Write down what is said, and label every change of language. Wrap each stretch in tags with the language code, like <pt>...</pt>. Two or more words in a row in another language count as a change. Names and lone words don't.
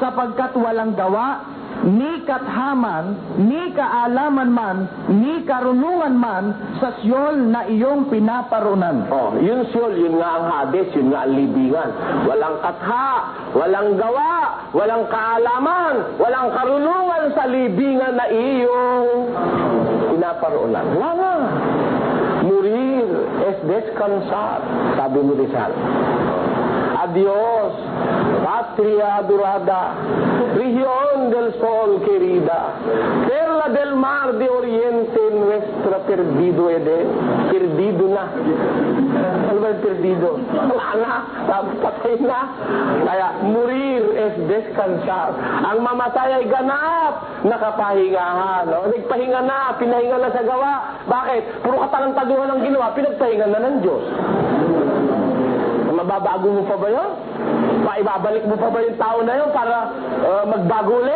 <tl>Sapagkat walang gawa, ni kathaman, ni kaalaman man, ni karunungan man sa siyol na iyong pinaparunan. Yun siyol, yun nga ang Hades, yun nga ang libingan. Walang katha, walang gawa, walang kaalaman, walang karunungan sa libingan na iyong pinaparoonan. Wala nga.</tl> <es>Morir es descansar,</es> <tl>sabi ni Rizal.</tl> <es>Adios, patria adorada, región del sol querida, perla del mar de oriente, nuestra perdido Eden.</es> <tl>Perdido na. Ano ba yung perdido? Wala na. Patay na. Kaya,</tl> <es>morir es descansar.</es> <tl>Ang mamatay ay ganap na kapahingahan. No? Nagpahinga na, pinahinga na sa gawa. Bakit? Puro katarantaduhan ang ginawa, pinagpahinga na ng Diyos. Mababago mo pa ba yun? Ibabalik mo pa ba yung tao na yun para magbago ulit?</tl>